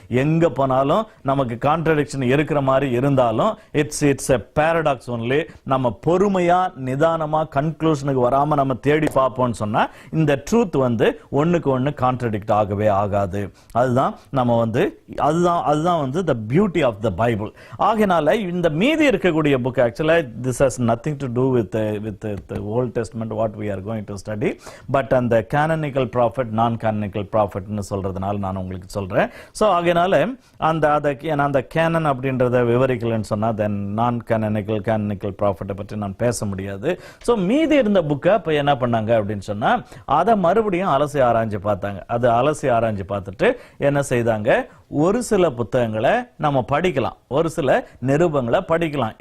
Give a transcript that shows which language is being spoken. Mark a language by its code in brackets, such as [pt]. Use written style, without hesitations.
[ta] எங்க போனாலும் நமக்கு கான்ட்ரடிக்ஷன் இருக்கிற மாதிரி இருந்தாலும் [en] It's a paradox only. [ta] நம்ம பொறுமையா நிதானமா கன்க்ளூஷனுக்கு வராம நம்ம தேடி பார்ப்போம்னு சொன்னா இந்த ட்ரூத் வந்து ஒண்ணுக்கு ஒண்ணு கான்ட்ரடிக்ட் ஆகவே ஆகாது. அதுதான் நம்ம வந்து அதுதான் வந்து [en] the beauty of the Bible. [ta] ஆகையினால இந்த மீதி இருக்கக்கூடிய புக் ஆக்சுவலா [en] this has nothing to do with the Old Testament what we are going to study, [ta] but அந்த canonical prophet non-canonical prophet னு சொல்றதுனால நான் உங்களுக்கு சொல்றேன். சோ ஆகையினால அந்த canon அப்படின்றத விவரிக்கலன்னு சொன்னா then non-canonical prophet பற்றி நான் பேச முடியாது. சோ மீதி இருந்த புக்கை இப்ப என்ன பண்ணாங்க அப்படின்னு சொன்னா அதை மறுபடியும் அலசி ஆராய்ஞ்சு பார்த்தாங்க. அதை அலசி ஆராய்ஞ்சு பார்த்துட்டு என்ன செய்தாங்க, ஒரு சில புத்தகங்களை நம்ம படிக்கலாம், ஒரு சில நிருபங்களை படிக்கலாம்.